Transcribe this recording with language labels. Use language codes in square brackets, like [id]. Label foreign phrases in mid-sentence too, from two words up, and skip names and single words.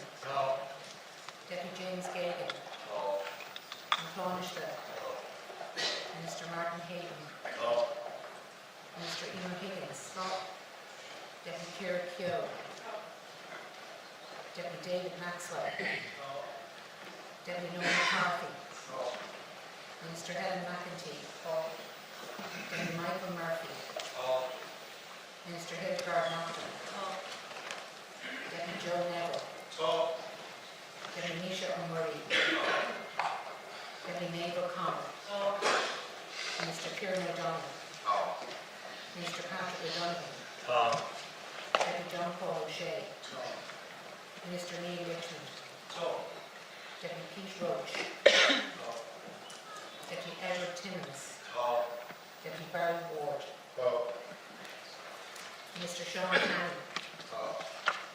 [en] Deputy James Gagan. Tánaiste. Minister Martin Hayden. Minister Emer Higgins. Deputy Ciara Keogh. Deputy David Maxwell. Deputy Noel McCarthy. Minister Helen McEntee. Deputy Michael Murphy. Minister Hildegard Naughton. Deputy Joe Neville. Deputy Nisha O'Murray. Deputy Maeve O'Connor. Minister Kieran O'Donnell. Minister Patrick O'Donovan. Deputy John Paul O'Shea. Minister Neil Richmond. Deputy Pete Roach. Deputy Edward Timmins. Deputy Barry Ward. Minister Sean Cannon.